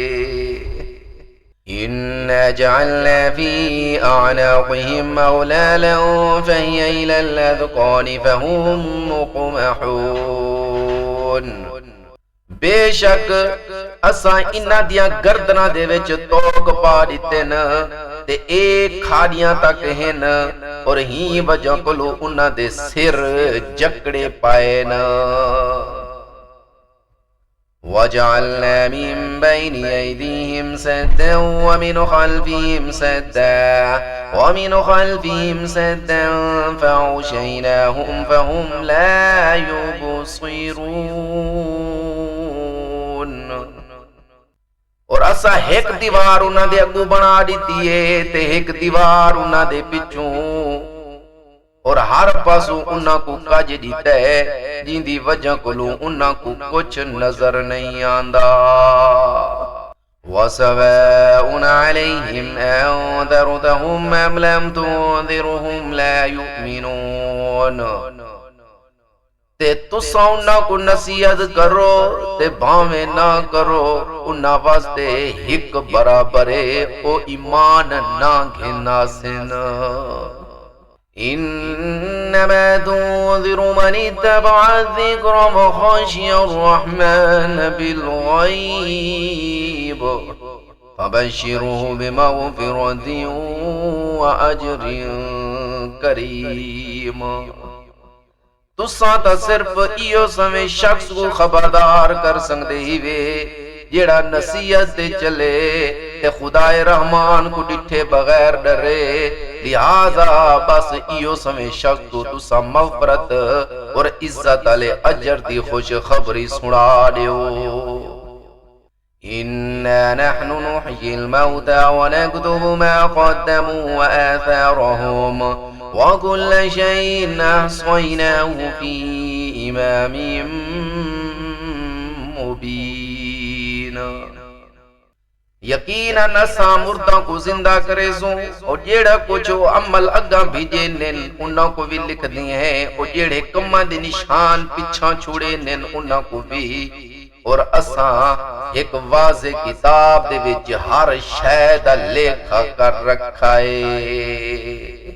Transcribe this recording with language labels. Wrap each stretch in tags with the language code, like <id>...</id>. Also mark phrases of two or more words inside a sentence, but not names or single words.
<ar>إنا جعلنا في أعناقهم أغلالا فهي إلى الأذقان فهم مقمحون.</ar> <skr>बेशक असां इन्हां दियां गर्दनां दे विच तोक पा दिते न ते एक खाड़ियां तक हैं, और ही वजह कोलो उन्हां दे सिर जकड़े पाए न।</skr> <ar>وجعلنا من بين أيديهم سدا ومن خلفهم سدا فأغشيناهم فهم لا يبصرون.</ar> <skr>और असा एक दीवार उन्हां दे अगू बना दी है ते एक दीवार उन्हां दे पिछों, और हर पासों उन्हां को कज दिता है जिंदी वजह कोलों उन्हां को कुछ नजर नहीं आंदा।</skr> <ar>وسواء عليهم أأنذرتهم أم لم تنذرهم لا يؤمنون.</ar> <skr>ते तुसा उन्हां को नसीहत करो ते भावें ना करो, उन्हां वास्ते हिक बराबर है, ओ ईमान ना घिनासिन।</skr> <ar>إنما تنذر من اتبع الذكر وخشي الرحمن بالغيب فبشره بمغفرة وأجر كريم.</ar> <skr>तुसा तो सिर्फ इहो समय शख्स को खबरदार कर सकते ही वे जेड़ा नसीहत ते चले ते खुदाए रहमान को डिठे बगैर डरे। लिहाजा बस इहो समय शख्स को तुसा मग़फ़िरत और इज्जत आले अजर दी खुश खबरी सुना दियो।</skr> <ar>إنا نحن نحيي الموتى ونكتب ما قدموا وآثارهم وكل شيء أحصيناه في إمام مبين.</ar> <skr>यकीनन असां मुर्दा को जिंदा करेसूं, और जेड़ा कुछ अमल अगा भेजे नेन उन्हां को भी लिख दिए हैं, और जेड़े कम्मां दे निशान पिछा छोड़े नेन उन्हां को भी। और असां एक वाज़े किताब दे विच हर शै दा लेखा कर रखा है।</skr>